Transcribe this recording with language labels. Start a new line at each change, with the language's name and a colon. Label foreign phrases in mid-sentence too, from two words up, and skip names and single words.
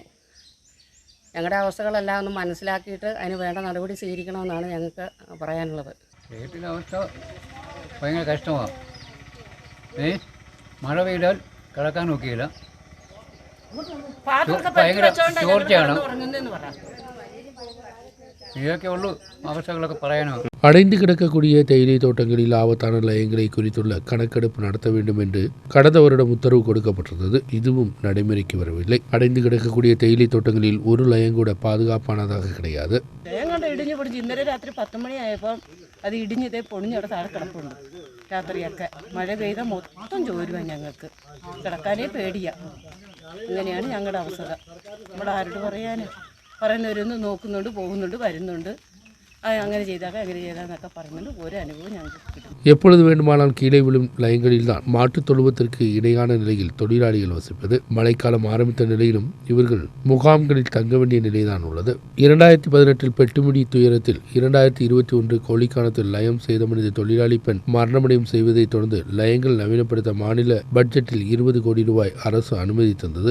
Malayalam: ഞങ്ങളുടെ അവസ്ഥകളെല്ലാം ഒന്ന് മനസ്സിലാക്കിയിട്ട് അതിന് വേണ്ട നടപടി സ്വീകരിക്കണമെന്നാണ് ഞങ്ങൾക്ക് പറയാനുള്ളത്. വീട്ടിലെ അവസ്ഥ ഭയങ്കര കഷ്ടമാണ്. മഴ പെയ്താൽ കിടക്കാൻ നോക്കിയില്ല, ഭയങ്കര ചോർച്ചയാണ്. ഇതൊക്കെ ഉള്ളൂ അവസ്ഥകളൊക്കെ പറയാനോ.
Tamil: அடைந்து கிடக்கக்கூடிய தேயிலை தோட்டங்களில் ஆபத்தான நிலையங்களை குறித்துள்ள கணக்கெடுப்பு நடத்த வேண்டும் என்று கடந்த வருடம் உத்தரவு கொடுக்கப்பட்டிருந்தது. இதுவும் நடைமுறைக்கு வரவில்லை. அடைந்து கிடக்கக்கூடிய தேயிலை தோட்டங்களில் ஒரு ലയം கூட പാതുകാപ്പാനதாக கிடையாது.
Malayalam: ഇടിഞ്ഞു പൊടിഞ്ഞ് ഇന്നലെ രാത്രി 10 മണിയായപ്പോൾ അത് ഇടിഞ്ഞതേ പൊടിഞ്ഞവിടെ താഴെ കിടപ്പുണ്ട്. രാത്രിയൊക്കെ മഴ പെയ്ത മൊത്തം ചോരുവാൻ ഞങ്ങൾക്ക് കിടക്കാനേ പേടിയാ. ഇങ്ങനെയാണ് ഞങ്ങളുടെ അവസ്ഥ. നമ്മുടെ ആരോട് പറയുന്നവരൊന്ന് നോക്കുന്നുണ്ട്, പോകുന്നുണ്ട്, വരുന്നുണ്ട്. അങ്ങനെ ചെയ്താന്നൊക്കെ പറയുന്നുണ്ട്. ഒരു അനുഭവം ഞങ്ങൾക്ക് കിട്ടും.
Tamil: எப்பொழுது வேண்டுமானால் கீழே விழும் லயங்களில்தான் மாட்டுத் தொழுவத்திற்கு இடையான நிலையில் தொழிலாளிகள் வசிப்பது. மழைக்காலம் ஆரம்பித்த நிலையிலும் இவர்கள் முகாம்களில் தங்க வேண்டிய நிலைதான் உள்ளது. 2018 பெட்டிமுடி துயரத்தில் 2021 கோழிக்கானத்தில் லயம் சேதமடைந்த தொழிலாளி பெண் மரணமடையும் செய்வதை தொடர்ந்து லயங்கள் நவீனப்படுத்த மாநில பட்ஜெட்டில் 20 கோடி ரூபாய் அரசு அனுமதி தந்தது.